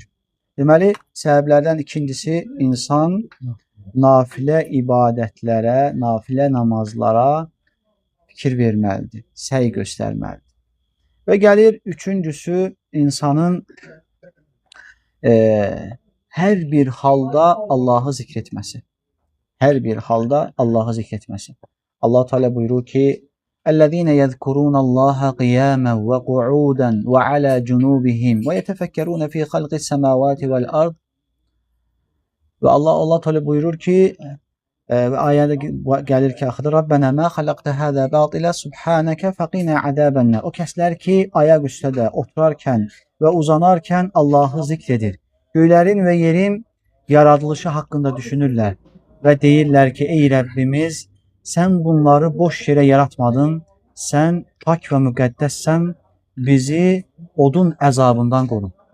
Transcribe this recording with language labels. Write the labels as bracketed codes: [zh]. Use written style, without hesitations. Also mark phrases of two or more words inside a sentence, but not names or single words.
[az] Deməli, səbəblərdən ikincisi insan nafilə ibadətlərə, nafilə namazlara fikir verməlidir, səy göstərməlidir. Və gəlir üçüncüsü insanın hər bir halda Allahı zikr etməsi. Hər bir halda Allahı zikr etməsi. Allah Teala buyurur ki: [ar] "الذين يذكرون الله قياما وقعودا وعلى جنوبهم ويتفكرون في خلق السماوات والأرض." [az] Və Allah Teala buyurur ki, və ayədə gəlir ki, axıda [ar] ربنا ما خلقت هذا باطلا سبحانك فقنا عذاب النار. [az] O kəslər ki, ayaq üstədə oturarkən və uzanarkən Allahı zikr edir. Göylərin və yerin yaradılışı haqqında düşünürlər və deyirlər ki, ey Rəbbimiz, sən bunları boş yerə yaratmadın, sən pak və müqəddəssən, bizi odun əzabından qoru.